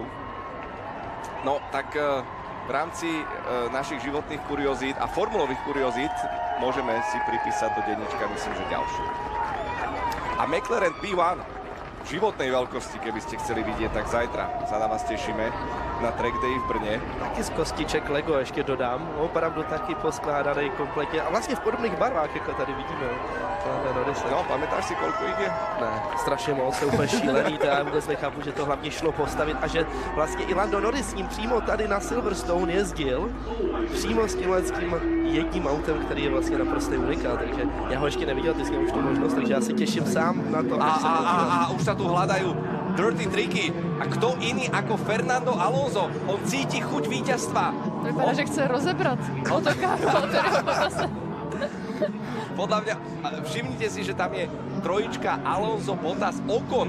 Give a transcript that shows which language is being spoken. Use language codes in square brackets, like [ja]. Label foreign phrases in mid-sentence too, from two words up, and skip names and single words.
[sk] No, tak v rámci našich životných kuriozít a formulových kuriozít môžeme si pripísať do denníčka, myslím, že ďalšiu. A McLaren P1 životnej veľkosti, keby ste chceli vidieť, tak zajtra sa na vás tešíme na [en] track day [sk] v Brně. [cs] Taky z kostiček Lego ještě dodám, opravdu taky poskládaný kompletně a vlastně v podobných barvách, jako tady vidíme. [sk] No, pamätáš si, koľko ich je? [cs] Ne, strašně moc, je úplně šílený, to já vůbec nechápu, že to hlavně šlo postavit a že vlastně i Lando Norris s ním přímo tady na Silverstone jezdil přímo s tím jedním autem, který je vlastně naprosto unikát, takže já ho ještě neviděl, ty jsi měl už tu možnost, takže já si těším sám na to. [sk] A už sa tu hľadajú [en] dirty triky. [sk] A kto iný ako Fernando Alonso? On cíti chuť víťazstva. [cs] To vypadá, že chce rozebrat autokáru Valtteriho Bottase. [sk] Podľa mňa, všimnite si, že tam je trojička Alonso, Bottas, Ocon.